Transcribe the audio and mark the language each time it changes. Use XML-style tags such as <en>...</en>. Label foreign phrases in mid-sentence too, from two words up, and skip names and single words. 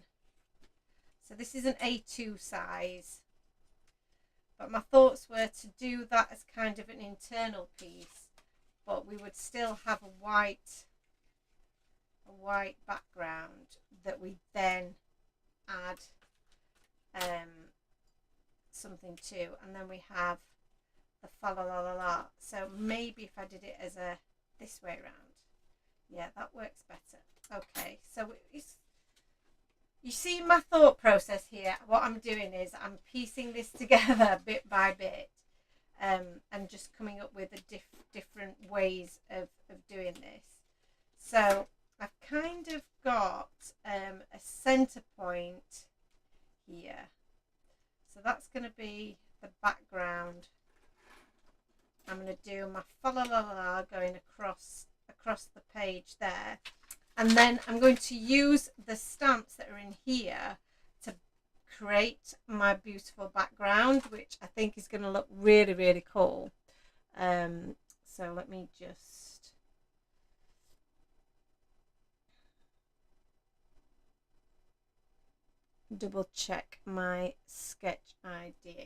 <en>So this is an A2 size, but my thoughts were to do that as kind of an internal piece, but we would still have a white background that we then add something to, and then we have the fa la la la la. So maybe if I did it as a this way around, yeah, that works better. Okay, so you see my thought process here. What I'm doing is I'm piecing this together bit by bit, and just coming up with a different ways of doing this. So I've kind of got a centre point here. So that's going to be the background. I'm going to do my fa la la la going across the page there. And then I'm going to use the stamps that are in here to create my beautiful background, which I think is going to look really, really cool. So let me just double check my sketch idea.</en>